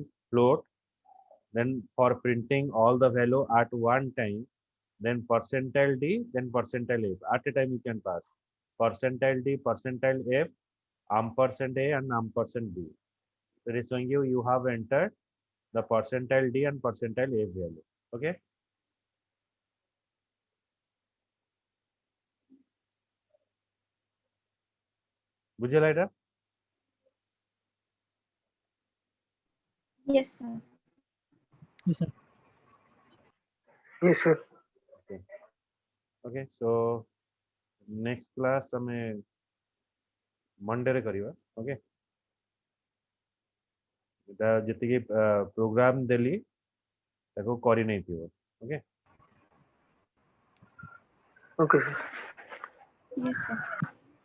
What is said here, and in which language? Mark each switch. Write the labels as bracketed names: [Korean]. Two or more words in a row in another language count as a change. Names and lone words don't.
[English] float then for printing all the value at one time then percentile d then percentile f at a time you can pass percentile d percentile f ampersand a and ampersand b it is showing you you have entered the percentile d and percentile f value okay [Odia] ବୁଝେ ଏଟା [English] Yes, sir. Yes, sir. Yes, sir. [Odia] okay okay so [English] next class [Odia] ଆମେ ମଣ୍ଡେ ରେ କରିବା ଓକେ ଏଟା ଯେତି ପ୍ରୋଗ୍ରାମ ଦେଲି ତାକୁ କରି ନେଇ ଥିଓ ଓକେ [English] okay sir Yes, sir.